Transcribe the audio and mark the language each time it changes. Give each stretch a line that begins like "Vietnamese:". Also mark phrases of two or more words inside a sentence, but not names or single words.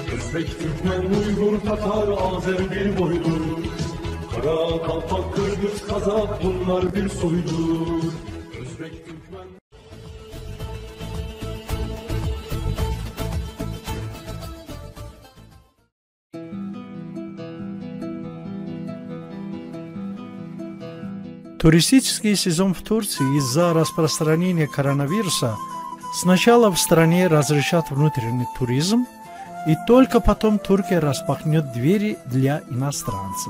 Turkish: Özbek, Türkmen, Uygur, Tatar, Azer bir boydur. Kara, Kalpak, Kırgız, Kazak bunlar bir soydur. Özbek, Türkmen...
Russian: Туристический сезон в Турции из-за распространения коронавируса сначала в стране разрешат внутренний туризм, и только потом Турция распахнет двери для иностранцев.